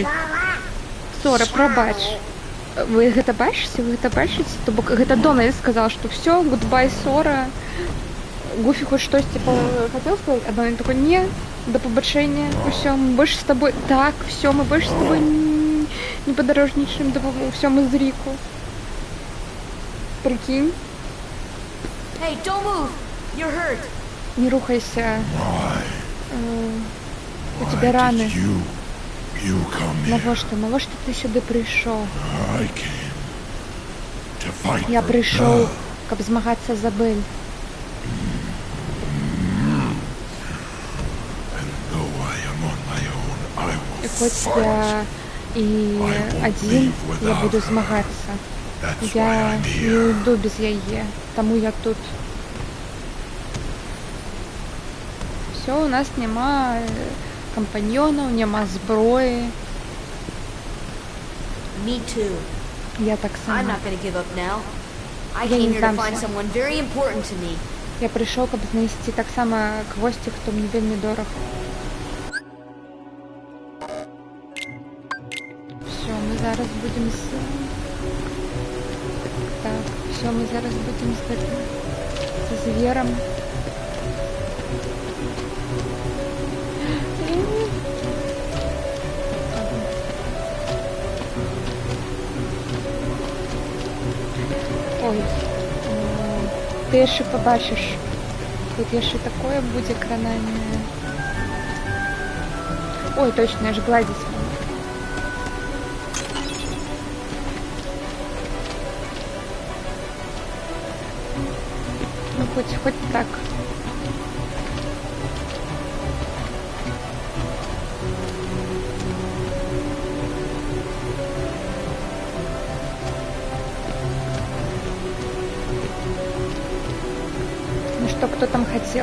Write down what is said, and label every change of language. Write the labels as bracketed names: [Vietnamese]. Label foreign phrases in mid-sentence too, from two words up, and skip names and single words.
[Belarusian] Сора, прабач. Вы гэта бачыце? Вы гэта бачыце? То бок гэта Дональд сказал, што всё, гудбай, Сора. Гуфі хоць штосьці хацеў сказаць, а Дональд такой, не, до пабачэння, усё, мы больш з табой... Так, всё, мы больш з табой не падарожнічаем, всё, мы з Ріку. [Russian] Прикинь. [English] Hey, don't move. You're hurt. [Belarusian] Не рухайся. У тебя раны. Навошта ты сюды прыйшоў? Я прыйшоў, каб змагацца за Бель. І хоць я і адзін, я буду змагацца. Я не уйду без яе, таму я тут. Всё, у нас няма кампаньёнаў, няма зброі. [English] Me too. [Belarusian] Я так сама. [English] I'm not going to give up now. I [Belarusian] Я [English] came [Belarusian] не [English] here to find [Belarusian] здамся. [English] someone very important to me. [Belarusian] Я прыйшоў, каб знайсці таксама кагосьці, хто мне вельмі дораг. Всё, мы зараз будем з... Так, всё, мы зараз будем з гэтым... з зверам. Ой, ты яшчэ побачыш. Тут яшчэ такое будзе кранальнае. Ой, точно, я ж гладзіць могу. [Russian] Ну, хоть так. Кто там хотел?